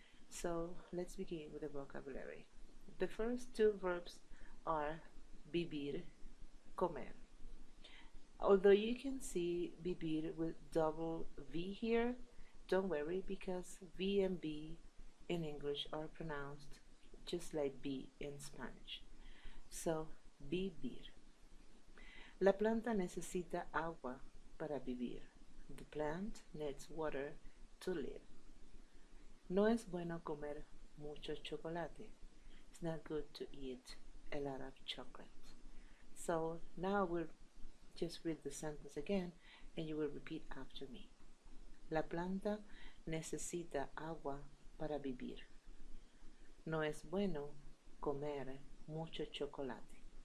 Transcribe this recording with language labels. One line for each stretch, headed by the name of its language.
English: So let's begin with the vocabulary. The first two verbs are vivir, comer. Although you can see vivir with double V here, don't worry because V and B in English are pronounced just like B in Spanish. So, vivir.
Spanish: La planta necesita agua para vivir.
English: The plant needs water to live.
Spanish: No es bueno comer mucho chocolate.
English: It's not good to eat a lot of chocolate. So now we'll just read the sentence again and you will repeat after me.
Spanish: La planta necesita agua para vivir. No es bueno comer mucho chocolate.